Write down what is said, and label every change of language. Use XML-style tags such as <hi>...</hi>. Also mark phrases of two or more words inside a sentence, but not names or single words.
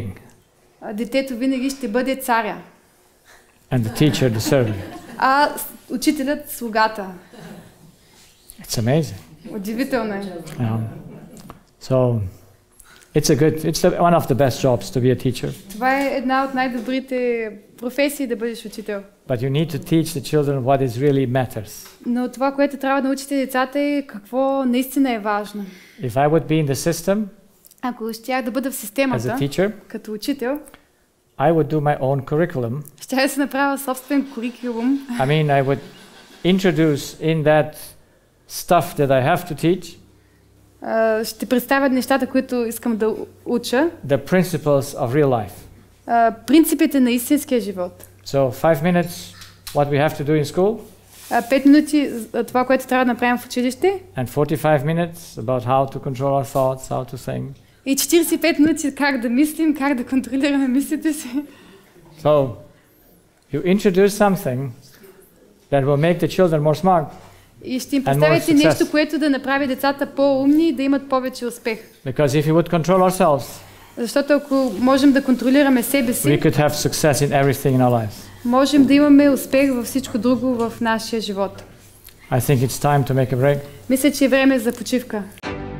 <bg>Детето винаги ще бъде царя.</bg> <en>And the teacher the servant.</en> <bg>А учителят слугата.</bg> <en>It's amazing.</en> <bg>Удивително е.</bg> <en>So it's one of the best jobs to be a teacher.</en> <bg>Това е една от най-добрите професии да бъдеш учител.</bg> <en>But you need to teach the children what is really matters.</en> <bg>Но това, което трябва да научите децата е какво наистина е важно.</bg> <en>If I would be in the system,</en> <bg>ако щях да бъда в</bg> <en>as</en> <bg>системата,</bg> <en>a teacher,</en> <bg>като учител,</bg> <en>I would do my own curriculum.</en> <bg>щях да се направя собствен курикулум.</bg> <en>I mean, I would introduce in that stuff that I have to teach</en> <bg>Ще представя нещата, които искам да уча.</bg> <en>the principles of real life.</en> <bg>Принципите на истинския живот.</bg> <en>So 5 minutes, what we have to do in school,</en> <bg>5 минути това, което трябва да направим в училище.</bg> <en>and 45 minutes about how to control our thoughts, how to think.</en> <bg>И 45 минути как да мислим, как да контролираме мислите си.</bg> <en>So you introduce something that will make the children more smart.</en> <bg>И ще им представите нещо, което да направи децата по-умни и да имат повече успех.</bg> <en>Because if we would control ourselves,</en> <bg>Защото ако можем да контролираме себе си,</bg> <en>we could have success in everything in our lives.</en> <bg>можем да имаме успех във всичко друго в нашия живот.</bg> <en>I think it's time to make a break.</en> <bg>Мисля, че е време за почивка.</bg>